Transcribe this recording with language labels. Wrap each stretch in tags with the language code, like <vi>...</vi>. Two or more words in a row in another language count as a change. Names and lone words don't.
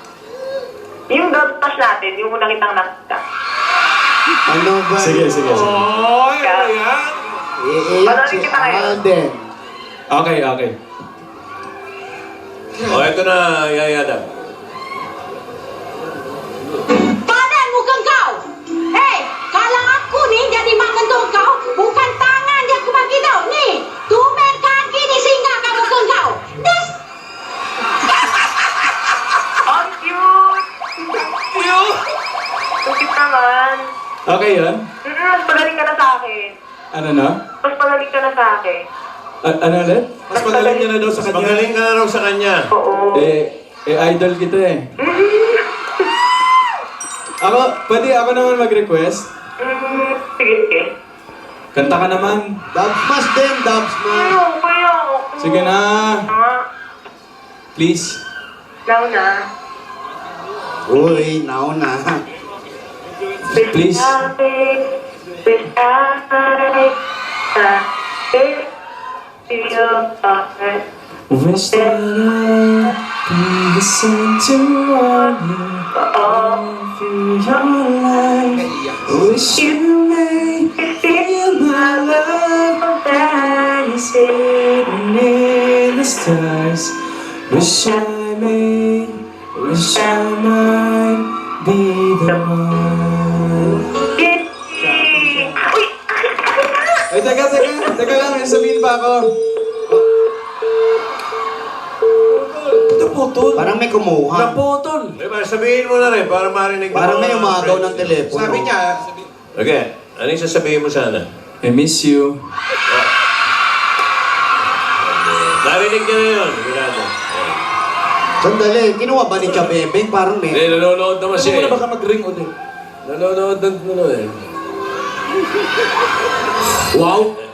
<tl>Yung dagpos natin, yung unang kitang nakita. Ano ba? Sige. Oy, ano yan? Iiyak si Panarin kita ngayon. Alden. Okay. O, ito na, Yayada.</tl> <ms>Badan mukhang kau. Hei, kalau aku ni jadi makan tu kau, bukan tangan dia aku bagi tau. Ni, tumben kaki ni singgah kamu mukhang kau. Des.</ms> <tl>Ang cute! Cute! Ang cute naman. Okay yun? Mas pagaling ka na sa akin. Ano na? Mas pagaling ka na sa akin. Ano ulit? Mas magaling niya na daw sa Mas kanya. magaling ka na raw sa kanya. Oo. Idol kita eh. Pwede ako naman mag-request? Sige. Kanta ka naman. Dubsmash din, Dubsmash. Ano, kaya ako. Sige na. Nga, Please. now na. Uy, nauna. Please.</tl> <en>Wish that I can listen to all through your life. Wish you may feel my love. Fantasy. Wish I may, wish I might be the one.</en> <tl>Uy, Ay, teka lang, may sabihin pa ako. Naputol. Parang may kumuha. Naputol. Diba, sabihin mo na rin para marinig mo. Parang may mga umagaw friends. ng telepono. Sabi niya, Okay, ano yung sasabihin mo sana?</tl> <en>I miss you.</en> <tl>Narinig niya na yun. Sigurado. Sandali, kinuha ba ni Chabebeng? Parang may... Hindi, nanonood naman siya eh. baka mag-ring ulit? Nanonood eh. Wow!</tl>